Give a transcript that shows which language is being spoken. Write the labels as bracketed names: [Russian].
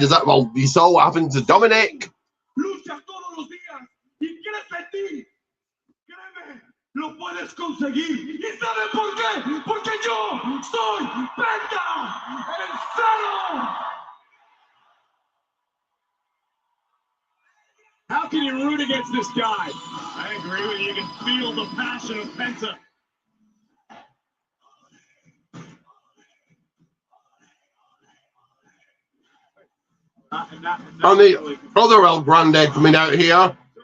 [English] Does that, well, you saw what happened to Dominic? [Spanish] Lucha todos los días y crees en ti. Créeme, lo puedes conseguir. ¿Y saben por qué? Porque yo soy Penta, el cero. [English] How can you root against this guy? I agree with you. You can feel the passion of Penta. And the other El Grande coming out here.